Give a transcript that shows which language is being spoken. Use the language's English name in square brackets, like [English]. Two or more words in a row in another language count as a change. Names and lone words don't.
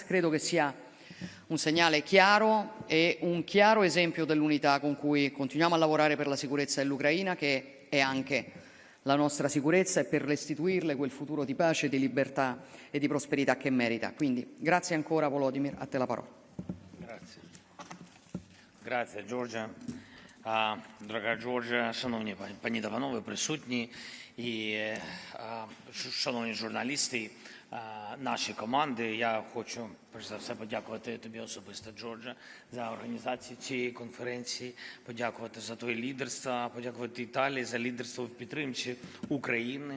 [Italian] Credo che sia un segnale chiaro e un chiaro esempio dell'unità con cui continuiamo a lavorare per la sicurezza dell'Ucraina, che è anche la nostra sicurezza, e per restituirle quel futuro di pace, di libertà e di prosperità che merita. Quindi grazie ancora Volodymyr, a te la parola. Grazie, [Ukrainian] Джорджа. Дорога Джорджа, шановні пані та панове присутні і шановні журналісти, наші команди, я хочу перш за все подякувати тобі особисто, Джорджа, за організацію цієї конференції, подякувати за твоє лідерство, подякувати Італії за лідерство в підтримці України.